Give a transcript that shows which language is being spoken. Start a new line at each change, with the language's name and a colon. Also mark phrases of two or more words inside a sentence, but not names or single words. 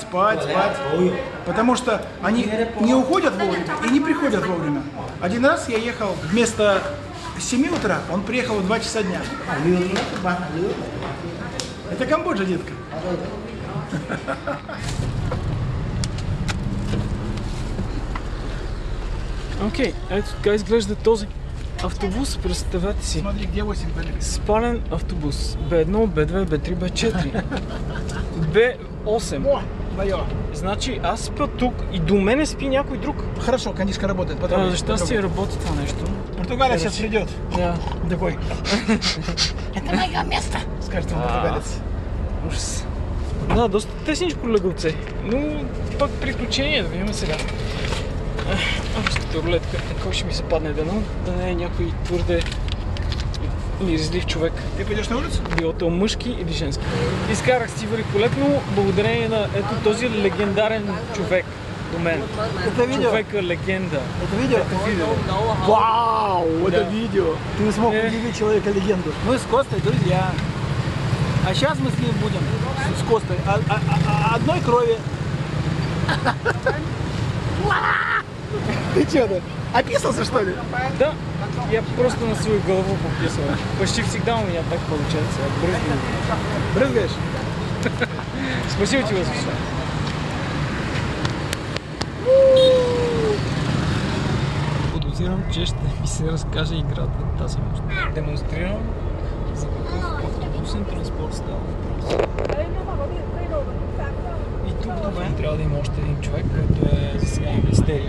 Russian: Потому что они не уходят вовремя и не приходят вовремя. Один раз я ехал вместо 7 утра, он приехал в 2 часа дня. Это Камбоджа, детка.
Bulgarian: Окей, ето така изглежда този автобус, представете си.
Russian: Смотри, где 8 были.
Bulgarian: Спален автобус. Б1, Б2, Б3, Б4. Б8.
Russian: О, твое.
Bulgarian: Значи аз спя тук и до мене спи някой друг.
Russian: Хорошо, кондишка работает. Потрогай,
Bulgarian: За щастие работи това нещо.
Russian: Португалец сейчас придет. Да. Такой. Это мое место. Скажет вам португалец. Ужас.
Bulgarian: Да, доста тесничко легалце. Но пак приключение да видим сега. Руската рулетка. Кой ще ми се падне дано? Да не е някой твърде мирзлив човек.
Russian: Ты пойдешь на улицу?
Bulgarian: Било то мъжки или женски. Изкарах си великолепно благодарение на ето този легендарен човек до мен.
Russian: Это видео?
Bulgarian: Човека легенда.
Russian: Это видео? Вау, это видео. Ты не смог удивить человека-легенду. Мы с Костой друзья. А сейчас мы с ним будем, с Костой, одной крови. Ты что-то? Описался, что ли? Да, я просто на свою голову пописываю. Почти всегда у меня так получается. Я брызгаю. Брызгаешь? Спасибо тебе за все.
Bulgarian: Подозирам, че ще ми се разкаже играта тази нощ. Демонстрирам за какъв автобусен транспорт става въпрос. И тук до мен трябва да има още един човек, който е за сега мистерия.